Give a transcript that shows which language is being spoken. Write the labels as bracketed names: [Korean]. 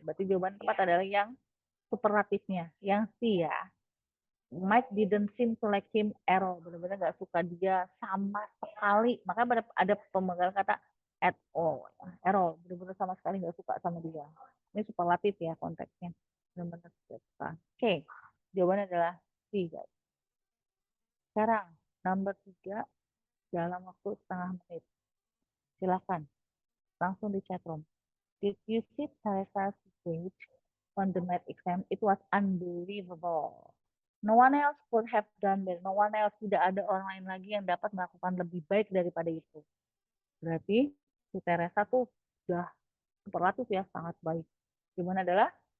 [Indonesian] Berarti jawaban tepat adalah yang superlatifnya. Yang C ya. [English] Mike didn't seem to like him at all. [Indonesian] Benar-benar nggak suka dia sama sekali. Makanya ada pemegang kata at all. At all. Benar-benar sama sekali nggak suka sama dia. Ini superlatif ya konteksnya. Benar-benar suka. Oke, jawabannya adalah C, guys. Sekarang, nomor 3, dalam waktu setengah menit. Silakan, langsung di chat room. [English] Did you see Teresa's grade on the math exam? It was unbelievable. No one else could have done that. No one else, tidak ada orang lain lagi yang dapat melakukan lebih baik daripada itu. [Indonesian] Berarti si Teresa tuh udah superlatif ya, sangat baik. Gimana adalah?